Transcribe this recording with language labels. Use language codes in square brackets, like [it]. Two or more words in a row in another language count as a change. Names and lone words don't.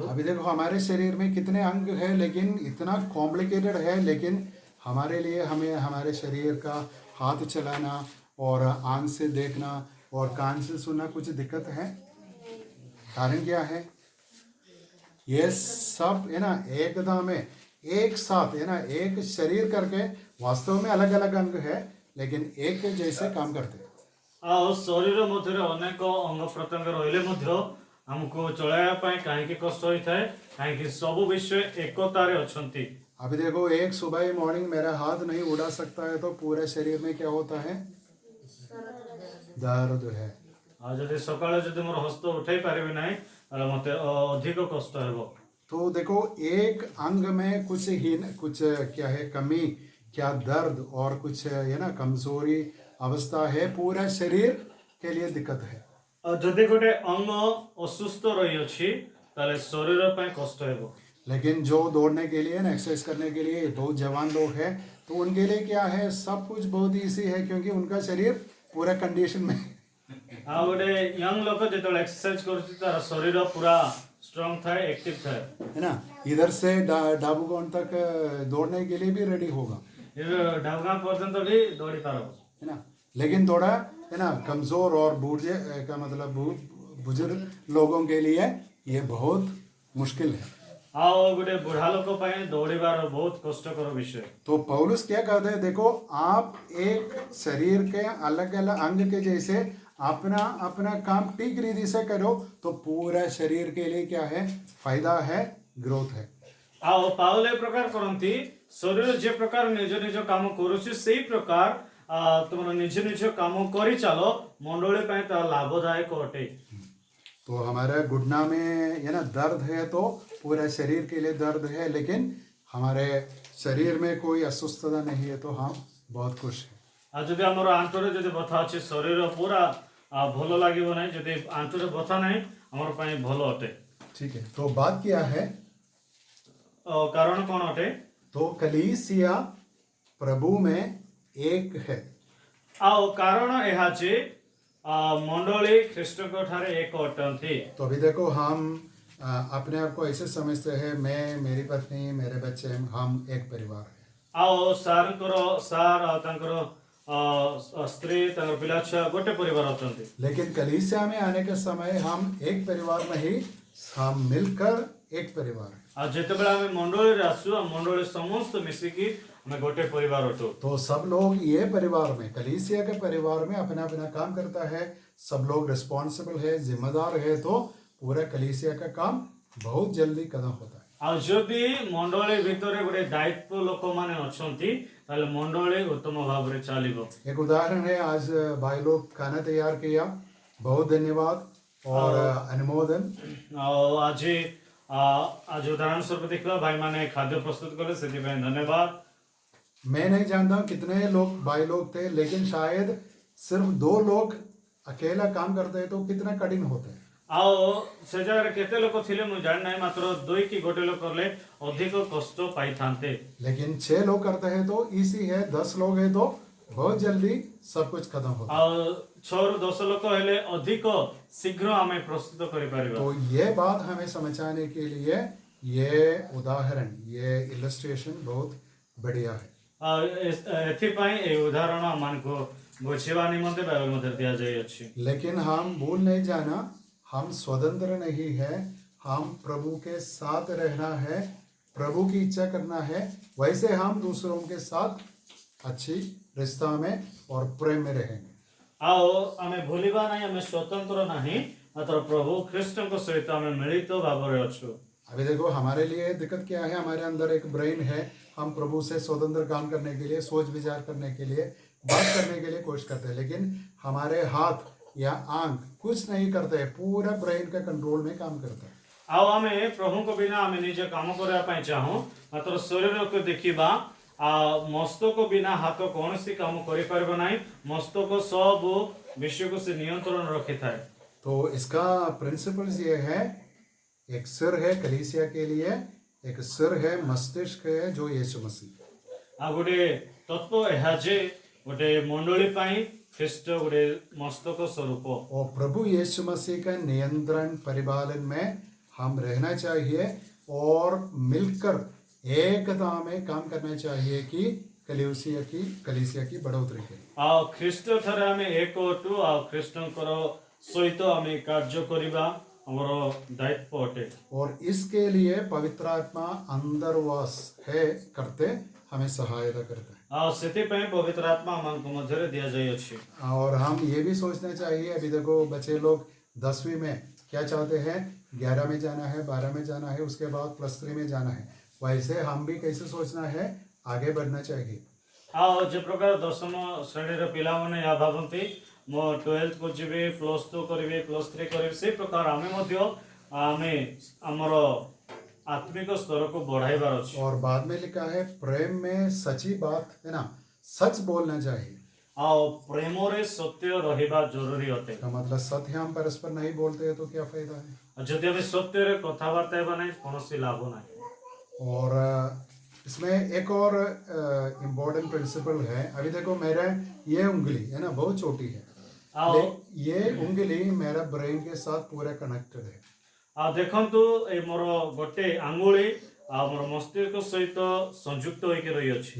[hi] अभी देखो हमारे शरीर में कितने अंग है, लेकिन इतना कॉम्प्लिकेटेड है, लेकिन हमारे लिए हमें हमारे शरीर का हाथ चलाना और आंख से देखना और कान से सुनना कुछ दिक्कत है। कारण क्या है? ये सब है ना एकता में एक साथ, है ना, एक शरीर करके वास्तव में अलग अलग अंग है, लेकिन एक जैसे काम करते हैं। [or] ଆଉ ଶରୀର ମଧ୍ୟରେ ଅନେକ ଅଙ୍ଗ ପ୍ରତ୍ୟଙ୍ଗ ରହିଲେ ମଧ୍ୟ ଆମକୁ ଚଳାଇବା ପାଇଁ କାହିଁକି କଷ୍ଟ ହୋଇଥାଏ? କାହିଁକି ସବୁ ବିଷୟ एकताରେ ଅଛନ୍ତି। [hi] अभी देखो, एक सुबह मॉर्निंग मेरा हाथ नहीं उड़ा सकता है तो पूरे शरीर में क्या होता है? दर्द है। [or] ଆଉ ଯଦି ସକାଳେ ଯଦି ମୋର ହସ୍ତ ଉଠାଇ ପାରିବି ନାହିଁ ତାହେଲେ ମୋତେ ଅଧିକ କଷ୍ଟ ହେବ। [hi] तो देखो, एक अंग में कुछ क्या है कमी, क्या दर्द और कुछ है ना कमजोरी अवस्था है, पूरा शरीर के लिए दिक्कत है। [or] ଆଉ ଯଦି ଗୋଟେ ଅଙ୍ଗ ଅସୁସ୍ଥ ରହିଅଛି ତାହେଲେ ଶରୀର ପାଇଁ କଷ୍ଟ ହେବ। [hi] लेकिन जो दौड़ने के लिए ना एक्सरसाइज करने के लिए बहुत जवान लोग हैं तो उनके लिए क्या है सब कुछ बहुत ईजी है क्योंकि उनका शरीर पूरा कंडीशन में [or] ଆଉ ଗୋଟେ ୟଙ୍ଗ ଲୋକ ଯେତେବେଳେ ଏକ୍ସରସାଇଜ କରୁଛି ତାର ଶରୀର ପୁରା ଷ୍ଟ୍ରଙ୍ଗ ଥାଏ ଆକ୍ଟିଭ ଥାଏ [hi] है ना इधर से डाबूगौंड तक दौड़ने के लिए भी रेडी होगा [or] ଢାବଗାଁ ପର୍ଯ୍ୟନ୍ତ ବି ଦୌଡ଼ି ପାରିବ [hi] है ना लेकिन थोड़ा है ना कमजोर और बूढ़े का मतलब बुजुर्ग लोगों के लिए ये बहुत मुश्किल है [or] ଆଉ ଗୋଟେ ବୁଢା ଲୋକ ପାଇଁ ଦୌଡ଼ିବାର ବହୁତ କଷ୍ଟକର ବିଷୟ [hi] तो पौलुस क्या कहते हैं देखो आप एक शरीर के अलग अलग अंग के जैसे अपना अपना काम ठीक रीति से करो तो पूरा शरीर के लिए क्या है फायदा है ग्रोथ है [or] ଆଉ ପାଉଲ ଏ ପ୍ରକାର କରନ୍ତି ଶରୀର ଯେ ପ୍ରକାର ନିଜ ନିଜ କାମ କରୁଛି ସେଇ ପ୍ରକାର ତୁମର ନିଜ ନିଜ କାମ କରିଚାଲ ମଣ୍ଡଳୀ ପାଇଁ ତାହା ଲାଭଦାୟକ ଅଟେ [hi] तो हमारे घुटना में है ना दर्द है तो पूरा शरीर के लिए दर्द है लेकिन हमारे शरीर में कोई अस्वस्थता नहीं है तो हम बहुत खुश हैं [or] ଆଉ ଯଦି ଆମର ଆଣ୍ଠୁରେ ଯଦି ବଥା ଅଛି ଶରୀର ପୁରା ଭଲ ଲାଗିବ ନାହିଁ ଯଦି ଆଣ୍ଠୁରେ ବଥା ନାହିଁ ଆମର ପାଇଁ ଭଲ ଅଟେ [hi] ठीक है तो बात क्या है [or] କାରଣ କ'ଣ ଅଟେ [hi] तो कलीसिया प्रभु में एक है [or] ଆଉ କାରଣ ଏହା ଯେ ମଣ୍ଡଳୀ ଖ୍ରୀଷ୍ଟଙ୍କ ଠାରେ ଏକ ଅଟନ୍ତି [hi] तो अभी देखो हम अपने आप को ऐसे समझते हैं मैं मेरी पत्नी मेरे बच्चे हम एक परिवार है [or] ଆଉ ସାର୍ଙ୍କର ସାର୍ ଆଉ ତାଙ୍କର ସ୍ତ୍ରୀ ତାଙ୍କର ପିଲା ଛୁଆ ଗୋଟେ ପରିବାର ଅଛନ୍ତି [hi] लेकिन कलीसिया में आने के समय हम एक परिवार में ही हम मिलकर एक परिवार है [or] ଆଉ ଯେତେବେଳେ ଆମେ ମଣ୍ଡଳୀରେ ଆସୁ ଆମ ମଣ୍ଡଳୀ ସମସ୍ତ ମିଶିକି ଆମେ ଗୋଟେ ପରିବାର ଅଟୁ [hi] तो सब लोग ये परिवार में कलीसिया के परिवार में अपना अपना काम करता है सब लोग रिस्पॉन्सिबल है जिम्मेदार है तो पूरा कलीसिया का काम बहुत जल्दी खत्म होता है [or] ଆଉ ଯଦି ମଣ୍ଡଳୀ ଭିତରେ ଗୋଟେ ଦାୟିତ୍ୱ ଲୋକମାନେ ଅଛନ୍ତି ତାହେଲେ ମଣ୍ଡଳୀ ଉତ୍ତମ ଭାବରେ ଚାଲିବ [hi] एक उदाहरण है आज भाई लोग खाना तैयार किया बहुत धन्यवाद और अनुमोदन [or] ଆଉ ଆଜି ଉଦାହରଣ ସ୍ୱରୂପ ଦେଖିବା ଭାଇମାନେ ଖାଦ୍ୟ ପ୍ରସ୍ତୁତ କଲେ ସେଥିପାଇଁ ଧନ୍ୟବାଦ [hi] मैं नहीं जानता हूँ कितने लोग भाई लोग थे लेकिन शायद सिर्फ 2 लोग अकेला काम करते हैं तो कितना कठिन होता है [or] ଆଉ ସେ ଜାଗାରେ କେତେ ଲୋକ ଥିଲେ ମୁଁ ଜାଣିନାହିଁ ମାତ୍ର 2 କି ଗୋଟେ ଲୋକ କଲେ ଅଧିକ କଷ୍ଟ ପାଇଥାନ୍ତେ [hi] लेकिन 6 लोग करते हैं तो इजी है 10 लोग है तो बहुत जल्दी सब कुछ खत्म होता है [or] ଆଉ 6 ରୁ 10 ଲୋକ ହେଲେ ଅଧିକ ଶୀଘ୍ର ଆମେ ପ୍ରସ୍ତୁତ କରିପାରିବା [hi] तो ये बात हमें समझाने के लिए ये उदाहरण ये इलस्ट्रेशन बहुत बढ़िया है [or] ଆଉ ଏଥିପାଇଁ ଏହି ଉଦାହରଣ ଆମମାନଙ୍କୁ ବୁଝିବା ନିମନ୍ତେ ବାଇବଲ ମଧ୍ୟରେ ଦିଆଯାଇଅଛି [hi] लेकिन हम भूल नहीं जाना हम स्वतंत्र नहीं है हम प्रभु के साथ रहना है प्रभु की इच्छा करना है वैसे हम दूसरों के साथ अच्छी रिश्ता में और प्रेम में रहेंगे [or] ଆଉ ଆମେ ଭୁଲିବା ନାହିଁ ଆମେ ସ୍ୱତନ୍ତ୍ର ନାହିଁ ମାତ୍ର ପ୍ରଭୁ ଖ୍ରୀଷ୍ଟଙ୍କ ସହିତ ଆମେ ମିଳିତ ଭାବରେ ଅଛୁ [hi] अभी देखो हमारे लिए दिक्कत क्या है हमारे अंदर एक ब्रेन है हम प्रभु से स्वतंत्र काम करने के लिए सोच विचार करने के लिए बात करने के लिए कोशिश करते हैं लेकिन हमारे हाथ या आंख कुछ नहीं करते पूरा ब्रेन का कंट्रोल में काम करता है [or] ଆଉ ଆମେ ପ୍ରଭୁଙ୍କ ବିନା ଆମେ ନିଜେ କାମ କରିବା ପାଇଁ ଚାହୁଁ ମାତ୍ର ଶରୀରକୁ ଦେଖିବା ମସ୍ତକ ବିନା ହାତ କୌଣସି କାମ କରିପାରିବ ନାହିଁ ମସ୍ତକ ସବୁ ବିଷୟକୁ ସେ ନିୟନ୍ତ୍ରଣ ରଖିଥାଏ [hi] तो इसका प्रिंसिपल्स ये है एक सिर है कलीसिया के लिए एक सिर है मस्तिष्क है जो यीशु मसीह [or] ଆଉ ଗୋଟେ ତତ୍ତ୍ୱ ଏହା ଯେ ଗୋଟେ ମଣ୍ଡଳୀ ପାଇଁ ଖ୍ରୀଷ୍ଟ ଗୋଟେ ମସ୍ତକ ସ୍ୱରୂପ [hi] और प्रभु यीशु मसीह का नियंत्रण परिपालन में हम रहना चाहिए और मिलकर एकता में काम करना चाहिए कि कलीसिया की बढ़ोतरी के [or] ଆଉ ଖ୍ରୀଷ୍ଟ ଠାରେ ଆମେ ଏକ ଅଟୁ ଆଉ ଖ୍ରୀଷ୍ଟଙ୍କର ସହିତ ଆମେ କାର୍ଯ୍ୟ କରିବା ଆମର ଦାୟିତ୍ୱ ଅଟେ [hi] और इसके लिए पवित्र आत्मा अंदर वास है करते हमें सहायता करता है [or] ଆଉ ସେଥିପାଇଁ ପବିତ୍ର आत्मा ଆମମାନଙ୍କ ମଧ୍ୟରେ ଦିଆଯାଇଅଛି [hi] और हम ये भी सोचना चाहिए अभी देखो बच्चे लोग 10वीं में क्या चाहते हैं 11 में जाना है 12 में जाना है उसके बाद +3 में जाना है वैसे हम भी कैसे सोचना है आगे बढ़ना चाहिए [or] ଆଉ ଯେ ପ୍ରକାର ଦଶମ ଶ୍ରେଣୀର ପିଲାମାନେ ଏହା ଭାବନ୍ତି ମୁଁ 12th କୁ ଯିବି +2 କରିବି +3 କରିବି ସେଇ ପ୍ରକାର ଆମେ ମଧ୍ୟ ଆମେ ଆମର [hi] आत्मिक स्तर को [or] ବଢ଼ାଇବାର ଅଛି [hi] और बाद में लिखा है प्रेम में सच्ची बात है ना सच बोलना चाहिए [or] ଆଉ ପ୍ରେମରେ ସତ୍ୟ ରହିବା ଜରୁରୀ ଅଟେ [hi] इसका मतलब सत्य हम परस्पर नहीं बोलते हैं तो क्या फायदा है [or] ଯଦି ଆମେ ସତ୍ୟରେ କଥାବାର୍ତ୍ତା ହେବା ନାହିଁ କୌଣସି ଲାଭ ନାହିଁ [hi] और इसमें एक और इम्पोर्टेंट प्रिंसिपल है। अभी देखो मेरा ये उंगली है ना बहुत छोटी है, आओ ये उंगली मेरा ब्रेन के साथ पूरा कनेक्टेड है। [or] ଦେଖନ୍ତୁ ଏ ମୋର ଗୋଟେ ଆଙ୍ଗୁଳି ମୋର ମସ୍ତିଷ୍କ ସହିତ ସଂଯୁକ୍ତ ହୋଇକେ ରହି ଅଛି।